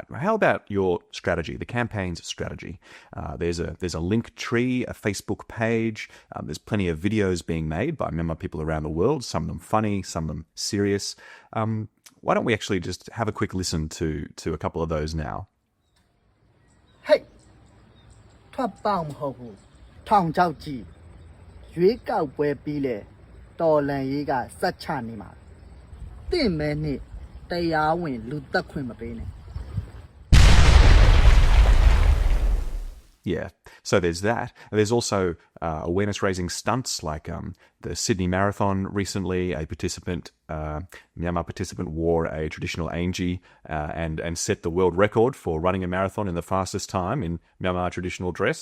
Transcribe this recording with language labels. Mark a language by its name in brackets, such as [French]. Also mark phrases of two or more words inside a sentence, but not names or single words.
[English] How about your strategy, the campaign's strategy? There's a Linktree, a Facebook page. There's plenty of videos being made by Myanmar people around the world, some of them funny, some of them serious. Why don't we actually just have a quick listen to a couple of those now? [Burmese] Hey, ထွက်ပေါက်မဟုတ်ဘူးထောင်ချောက်ကြည့်ရွေးကောက်ပွဲပြီးလေတော်လန်ရေးကစက်ချနေမှာတင့်မဲနဲ့တရားဝင်လူသက်ခွင့်မပေးနဲ့ [English] Yeah, so there's that. There's also awareness-raising stunts like the Sydney Marathon recently. Myanmar participant wore a traditional Angi and set the world record for running a marathon in the fastest time in Myanmar traditional dress.